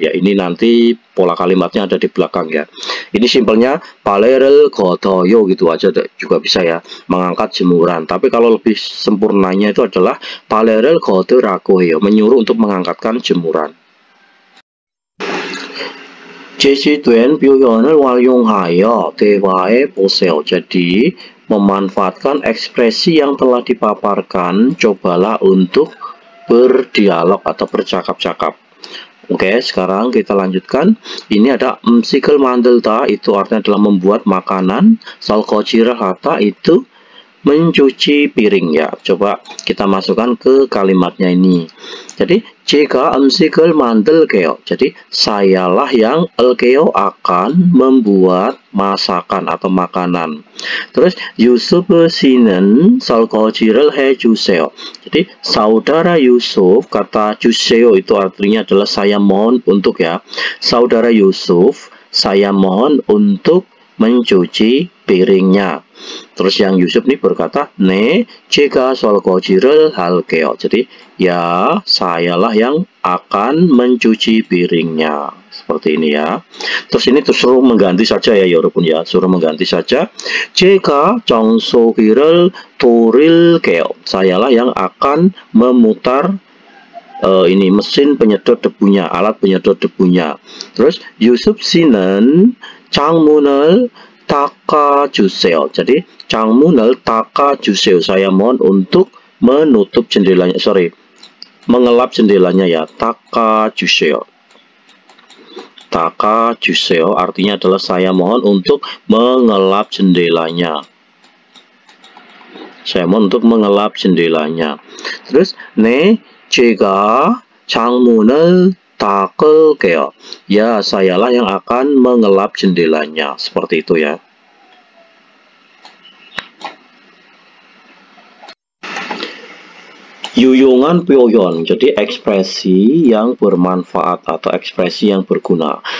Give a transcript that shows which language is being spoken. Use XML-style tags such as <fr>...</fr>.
<id>Ya ini nanti pola kalimatnya ada di belakang ya. Ini simpelnya palerel kotoyo gitu aja juga bisa ya, mengangkat jemuran. Tapi kalau lebih sempurnanya itu adalah palerel kode rakuheo, menyuruh untuk mengangkatkan jemuran.</id> <ko>제시된 표현을 활용하여 대화해 보세요.</ko> <id>Jadi memanfaatkan ekspresi yang telah dipaparkan, cobalah untuk berdialog atau bercakap-cakap. Oke, sekarang kita lanjutkan. Ini ada</id> <ko>음식을 만들다,</ko> <id>itu artinya adalah membuat makanan.</id> <ko>설거지를 하다</ko> <id>itu mencuci piring ya. Coba kita masukkan ke kalimatnya ini.</id> <ko>Jadi 제가 음식을 만들게요.</ko> <id>Jadi sayalah yang elkeo akan membuat masakan atau makanan.</id> <ko>Terus Yusuf 씨는 설거지를 해주세요.</ko> <id>Jadi saudara Yusuf, kata 주세요 itu artinya adalah saya mohon untuk ya. Saudara Yusuf, saya mohon untuk mencuci piringnya. Terus yang Yusuf ini berkata,</id> <ko>네, 제가 설거지를 할게요.</ko> <id>Jadi ya, sayalah yang akan mencuci piringnya. Seperti ini ya. Terus ini suruh mengganti saja ya, 여러분 ya. Suruh mengganti saja.</id> <ko>제가 청소기를 돌릴게요.</ko> <id>Sayalah yang akan memutar ini mesin penyedot debunya, alat penyedot debunya.</id> <ko>Terus Yusuf 씨는 창문을 닦아주세요. Jadi 창문을 닦아주세요.</ko> <id>Saya mohon untuk menutup jendelanya. Mengelap jendelanya ya. 닦아주세요. 닦아주세요 artinya adalah saya mohon untuk mengelap jendelanya. Saya mohon untuk mengelap jendelanya.</id> <ko>Terus 네, 제가 창문을 닦을게요.</ko> <id>Ya, sayalah yang akan mengelap jendelanya. Seperti itu ya.</id> <ko>유용한 표현,</ko> <id>jadi ekspresi yang bermanfaat atau ekspresi yang berguna.</id>